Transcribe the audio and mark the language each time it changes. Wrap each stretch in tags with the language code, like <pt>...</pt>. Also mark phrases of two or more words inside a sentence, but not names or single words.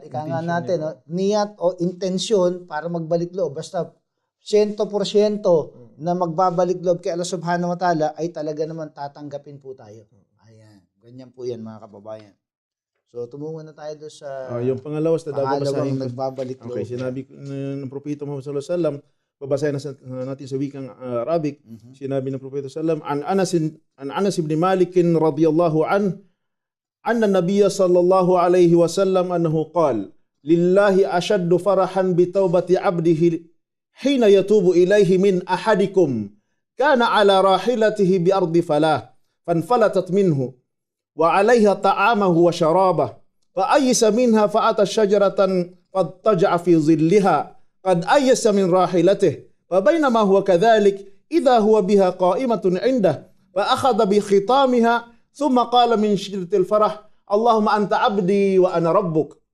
<tl>Ika nga natin, niyat o intensyon para magbalik loob. Basta 100% na magbabalik loob kay</tl> <ar>الله سبحانه وتعالى</ar> <tl>ay talaga naman tatanggapin po tayo. Ayan. Ganyan po yan mga kababayan. So, tumungo na tayo doon sa yung pangalawa sa pangalawang nagbabalik loob. Okay, sinabi ng Propeta Muhammad</tl> <ar>صلى الله عليه وسلم,</ar> <tl>babasahin natin sa wikang Arabic. Sinabi ng Propeta</tl> <ar>صلى الله عليه وسلم، عن أنس بن مالك رضي الله أن النبي صلى الله عليه وسلم أنه قال، لله أشد فرحا بتوبة عبده حين يتوب إليه من أحدكم كان على راحلته بأرض فلاة فانفلتت منه وعليها طعامه وشرابه فأيس منها فأتى شجرة فاضطجع في ظلها قد أيس من راحلته فبينما هو كذلك إذا هو بها قائمة عنده فأخذ بخطامها ثم قال من شدة الفرح اللهم أنت عبدي وأنا ربك</ar>